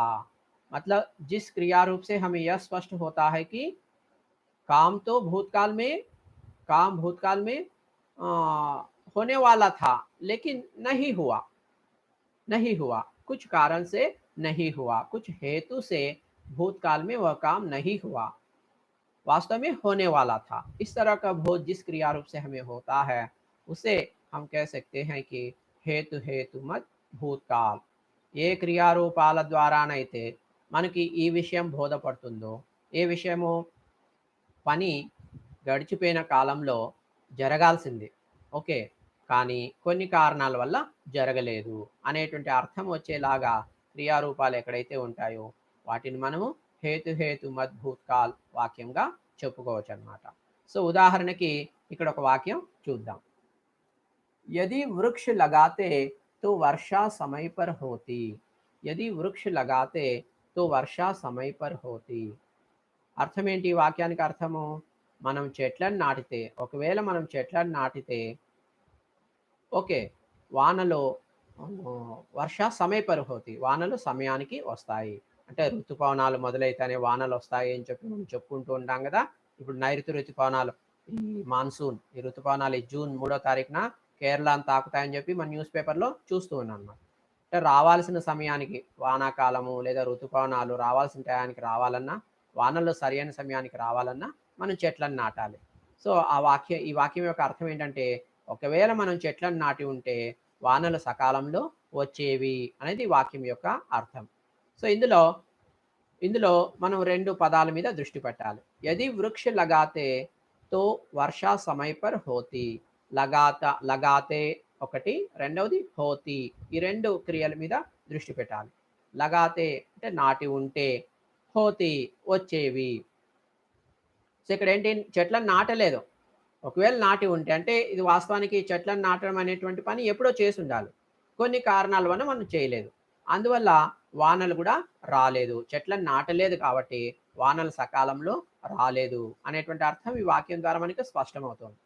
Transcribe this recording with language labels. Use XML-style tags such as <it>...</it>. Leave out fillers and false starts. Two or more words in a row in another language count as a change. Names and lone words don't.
<hi>मतलब जिस क्रिया रूप से हमें यह स्पष्ट होता है कि काम तो भूतकाल में काम भूतकाल में होने वाला था लेकिन नहीं हुआ कुछ कारण से नहीं हुआ, कुछ हेतु से भूतकाल में वह काम नहीं हुआ, वास्तव में होने वाला था। इस तरह का बोध जिस क्रिया रूप से हमें होता है उसे हम कह सकते हैं कि हेतु हेतु मत</hi> <te>భూతకాల్ ఏ క్రియారూపాల ద్వారానైతే మనకి ఈ విషయం బోధపడుతుందో, ఏ విషయము పని గడిచిపోయిన కాలంలో జరగాల్సింది ఓకే కానీ కొన్ని కారణాల వల్ల జరగలేదు అనేటువంటి అర్థం వచ్చేలాగా క్రియారూపాలు ఎక్కడైతే ఉంటాయో వాటిని మనము హేతు మద్భూత్కాల్ వాక్యంగా చెప్పుకోవచ్చు అన్నమాట। సో ఉదాహరణకి ఇక్కడ ఒక వాక్యం చూద్దాం।</te> <hi>यदि वृक्ष लगाते तो वर्षा समय पर होती। यदि वृक्ष लगाते तो वर्षा समय पर होती।</hi> <te>అర్థం ఏంటి ఈ వాక్యానికి అర్థము? మనం చెట్లను నాటితే, ఒకవేళ మనం చెట్లను నాటితే ఓకే వానలో</te> <hi>वर्षा समय पर होती,</hi> <te>వానలు సమయానికి వస్తాయి। అంటే ఋతుపవనాలు మొదలైతేనే వానలు వస్తాయి అని చెప్పి మనం చెప్పుకుంటూ ఉంటాం కదా। ఇప్పుడు నైరుతి ఋతుపవనాలు, ఈ మాన్సూన్, ఈ ఋతుపవనాలు ఈ జూన్ 3వ తారీఖున కేరళను తాకుతాయని చెప్పి మన న్యూస్ పేపర్లో చూస్తూ ఉన్నాం అన్నమాట। అంటే రావాల్సిన సమయానికి వానాకాలము లేదా ఋతుపవనాలు రావాల్సిన టయానికి రావాలన్నా, వానలు సరైన సమయానికి రావాలన్నా మనం చెట్లను నాటాలి। సో ఈ వాక్యం యొక్క అర్థం ఏంటంటే ఒకవేళ మనం చెట్లను నాటి ఉంటే వానలు సకాలంలో వచ్చేవి అనేది వాక్యం యొక్క అర్థం। సో ఇందులో మనం రెండు పదాల మీద దృష్టి పెట్టాలి।</te> <hi>यदि वृक्ष लगाते तो वर्षा समय पर होती।</hi> <te>లగాతే ఒకటి, రెండవది హోతి, ఈ రెండు క్రియల మీద దృష్టి పెట్టాలి। లగాతే అంటే నాటి ఉంటే, హోతి వచ్చేవి। సో ఇక్కడ ఏంటి, చెట్లను నాటలేదు, ఒకవేళ నాటి ఉంటే అంటే ఇది వాస్తవానికి చెట్లను నాటడం అనేటువంటి పని ఎప్పుడో చేసి ఉండాలి, కొన్ని కారణాల వల్ల మనం చేయలేదు, అందువల్ల వానలు కూడా రాలేదు, చెట్లను నాటలేదు కాబట్టి వానలు సకాలంలో రాలేదు అనేటువంటి అర్థం ఈ వాక్యం ద్వారా మనకి స్పష్టమవుతుంది।</te>